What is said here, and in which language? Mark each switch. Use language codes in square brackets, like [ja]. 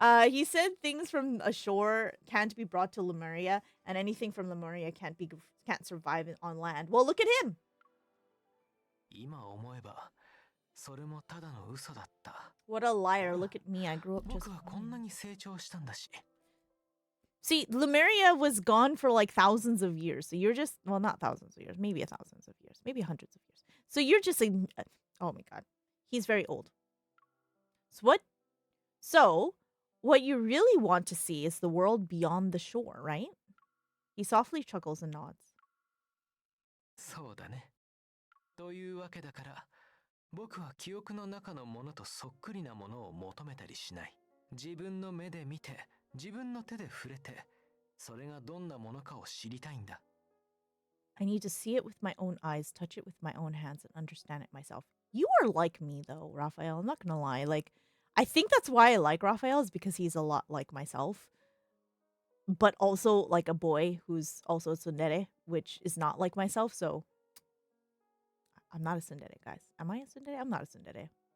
[en] He said things from ashore can't be brought to Lemuria, and anything from Lemuria can't survive on land. Well, look at him. [ja] 今思えばそれもただの嘘だった。 [en] What a liar. Look at me. I grew up just [ja] 僕はこんなに成長したんだし。 [en] See, Lemuria was gone for like thousands of years. So you're just, well, not thousands of years, maybe thousands of years, maybe hundreds of years. So you're just like, oh my god. He's very old. So what you really want to see is the world beyond the shore, right? He softly chuckles and nods. [ja] そうだね。というわけだから、僕は記憶の中のものとそっくりなものを求めたりしない。自分の目で見て、自分の手で触れて、それがどんなものかを知りたいんだ。 [en] I need to see it with my own eyes, touch it with my own hands, and understand it myself. You are like me, though, Raphael. I'm not gonna lie. Like, I think that's why I like Raphael, is because he's a lot like myself. But also like a boy who's also a tsundere, which is not like myself, so I'm not a tsundere, guys. Am I a tsundere? I'm not a tsundere.